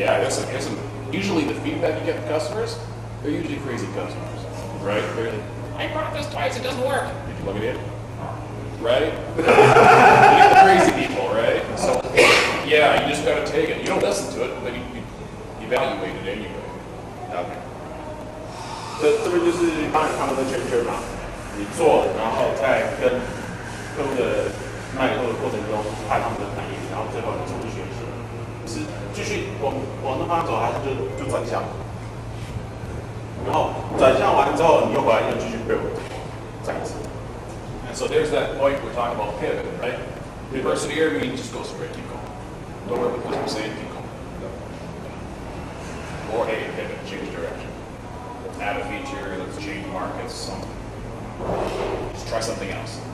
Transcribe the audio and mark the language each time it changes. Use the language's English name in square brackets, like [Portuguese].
[English] Yeah, listen, usually the feedback you get from customers, they're usually crazy customers, right? They're like, I bought this twice, it doesn't work. Did you look at it? Right? You get the crazy people, right? So, yeah, you just gotta take it. You don't listen to it, but you evaluate it anyway. OK。 [Chinese] 这边就是帮他们的圈圈嘛，你做，然后再跟客户的卖货的过程中拍他们的反应，然后最后你重新学习。是继续往那方向走，还是就转向？然后转向完之后，你又回来又继续 build， 再一次。 [English] And so there's that point we're talking about pivot, right? Persevere means just go straight, keep going. Don't worry about what I'm saying, keep going. Or hey, pivot, change direction. Add a feature, let's change markets, something. Just try something else.